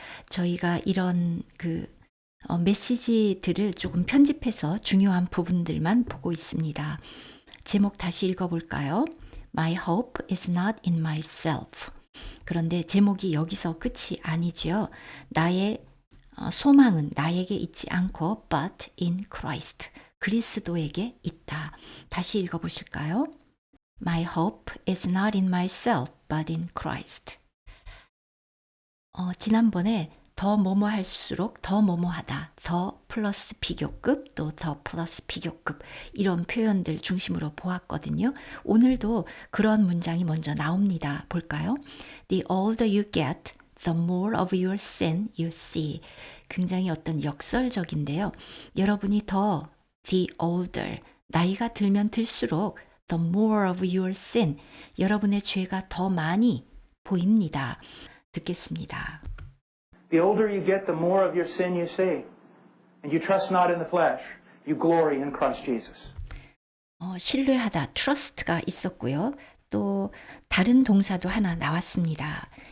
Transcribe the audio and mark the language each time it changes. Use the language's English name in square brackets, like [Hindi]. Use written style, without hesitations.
[Korean] 저희가 이런 메시지들을 조금 편집해서 중요한 부분들만 보고 있습니다. 제목 다시 읽어볼까요? [English] My hope is not in myself. [Korean] 그런데 제목이 여기서 끝이 아니죠. 나의 소망은 나에게 있지 않고 [English] but in Christ. [Korean] 그리스도에게 있다. 다시 읽어보실까요? [English] My hope is not in myself but in Christ. [Korean] 지난번에 더 뭐뭐 할수록 더 뭐뭐 하다. 더 플러스 비교급 또 더 플러스 비교급 이런 표현들 중심으로 보았거든요. 오늘도 그런 문장이 먼저 나옵니다. 볼까요? [English] The older you get, the more of your sin you see. [Korean] 굉장히 어떤 역설적인데요. 여러분이 더 [English] the older, [Korean] 나이가 들면 들수록 [English] the more of your sin, [Korean] 여러분의 죄가 더 많이 보입니다. 듣겠습니다. [English] The older you get, the more of your sin you see. And you trust not in the flesh. You glory in Christ Jesus. [Korean] 신뢰하다, trust가 있었고요. 또 다른 동사도 하나 나왔습니다.